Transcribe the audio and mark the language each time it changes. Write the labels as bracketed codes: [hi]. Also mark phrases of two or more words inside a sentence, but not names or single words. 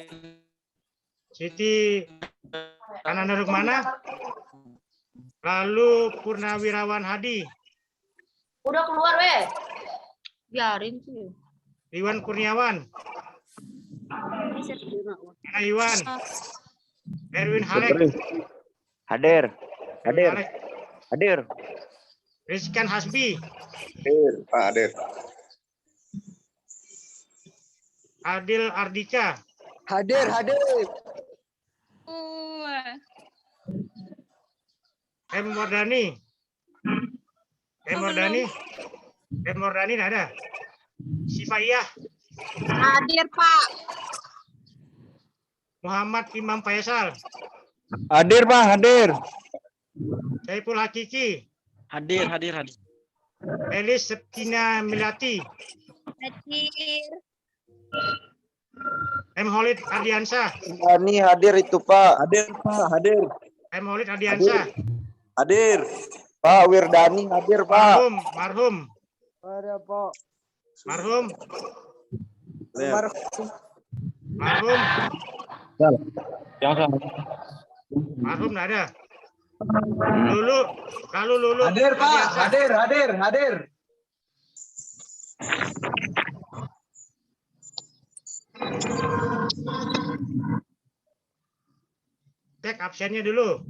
[id] Siti Ananda Rukmana. Lalu Purnawirawan Hadi. Udah keluar weh. Biarin sih. Iwan Kurniawan. Mana Iwan? Erwin Halek. Hadir. Hadir. Halek. Hadir. Rizkan Hasbi. Hadir, Pak Hadir. Adil Ardika. Hadir, hadir. M. Mordani. M. Mordani. M. Mordani nggak ada. Sifaiyah. Hadir, Pak. Muhammad Imam Faisal. Hadir, Pak, hadir. Saiful Hakiki. Hadir. Elis Septina Milati. Hadir. M. Holid Ardiansyah. Ini hadir itu, Pak. Hadir, Pak, hadir. M. Holid Ardiansyah. Hadir. Pak Wirdani hadir, Pak. Marhum. Ada, Pak. Marhum. Marhum nggak ada. Lulu. Hadir, Pak. Hadir. Cek absennya dulu.